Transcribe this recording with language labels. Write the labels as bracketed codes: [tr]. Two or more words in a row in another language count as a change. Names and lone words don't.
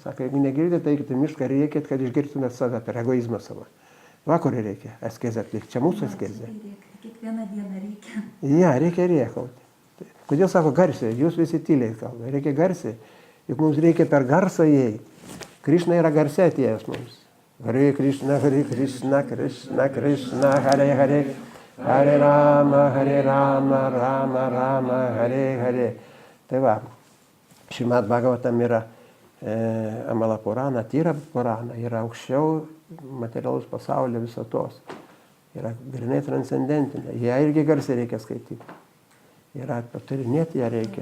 [lt] Sako, jeigu negirdėte, tai eikite mišką, reikėt, kad išgirtumėte save per egoizmą savo. Va, kur reikia askezę atlikti. Čia mūsų askezė. Kiekvieną dieną reikia. Ja, reikia rėkauti. Kodėl sako garsiai? Jūs visi tyliai kalba. Reikia garsiai. Juk mums reikia per garsą įeiti. Krišna yra garsiai atėjęs mums. [sa] हरे कृष्ण, कृष्ण कृष्ण, हरे हरे. हरे राम, राम राम, हरे हरे. [lt] Tai va, Šrimad Bhagavatam yra Amala Purana, Tyra Purana, yra aukščiau materialaus pasaulio visatos. Yra grinai transcendentinė. Ją irgi garsiai reikia skaityti. Yra aptarinėti ją reikia.